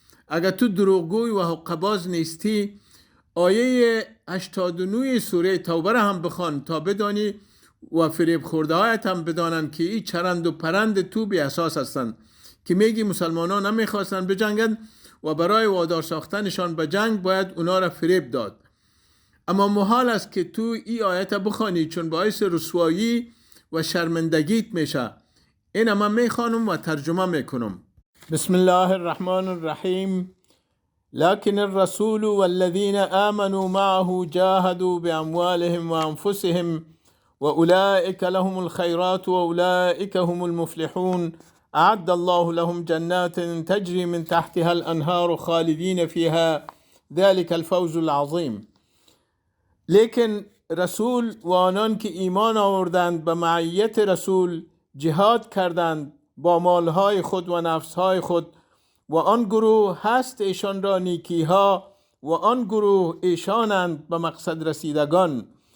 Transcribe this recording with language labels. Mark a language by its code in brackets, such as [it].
[fa] اگر تو دروغگوی و حقه‌باز نیستی آیه 89 سوره توبه را هم بخوان تا بدانی و فریب خورده هایت هم بدانند که این چرند و پرند تو بی اساس هستند که میگی مسلمانان نمیخواستند بجنگند و برای وادار ساختنشان به جنگ باید اونا را فریب داد. اما محال است که تو این آیت بخوانی چون باعث رسوایی و شرمندگیت میشه. این من میخوانم و ترجمه میکنم. [ar] بسم الله الرحمن الرحیم. لكن الرسول والذين آمنوا معه جاهدوا بأموالهم وأنفسهم وأولئك لهم الخيرات وأولئك هم المفلحون أعد الله لهم جنات تجري من تحتها الأنهار خالدين فيها ذلك الفوز العظيم. [fa] لیکن رسول و آنان که ایمان آوردند به معیت رسول جهاد کردند با مالهای خود و نفسهای خود و آن گروه هست ایشان را نیکیها و آن گروه ایشانند به مقصد رسیدگان.